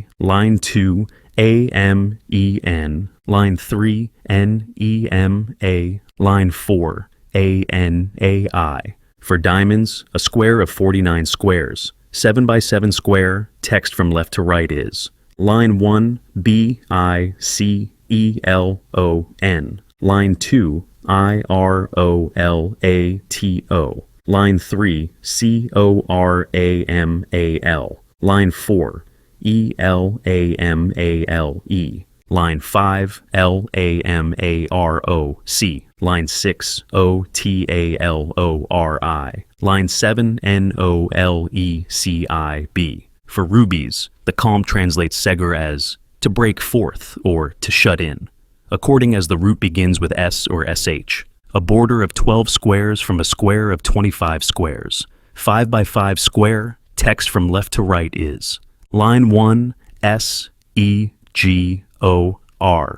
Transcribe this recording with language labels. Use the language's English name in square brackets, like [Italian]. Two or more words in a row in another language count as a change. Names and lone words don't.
[English] Line 2, AMEN. Line 3, NEMA. Line 4, ANAI. For diamonds, a square of 49 squares. 7 by 7 square, text from left to right is line 1, BICELON. Line 2, IROLATO. Line 3, CORAMAL. Line 4, ELAMALE. Line 5, LAMAROC. Line 6, OTALORI. Line 7, NOLECIB. For rubies, the calm translates seger as to break forth or to shut in, according as the root begins with S or SH. A border of 12 squares from a square of 25 squares. 5 by 5 square, text from left to right is line 1, SEGOR.